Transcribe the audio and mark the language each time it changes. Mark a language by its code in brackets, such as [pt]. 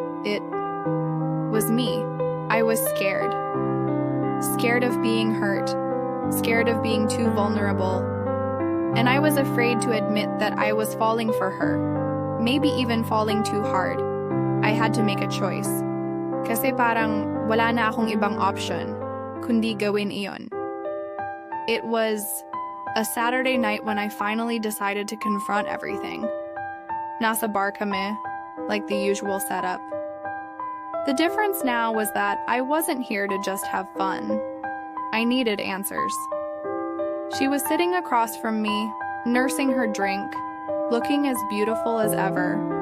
[en] It was me. I was scared. Scared of being hurt. Scared of being too vulnerable. And I was afraid to admit that I was falling for her. Maybe even falling too hard. I had to make a choice. [tl] Kasi parang wala na akong ibang option, kundi gawin iyon. [en] It was a Saturday night when I finally decided to confront everything. [tl] Nasa bar kami, [en] like the usual setup. The difference now was that I wasn't here to just have fun. I needed answers. She was sitting across from me, nursing her drink, looking as beautiful as ever.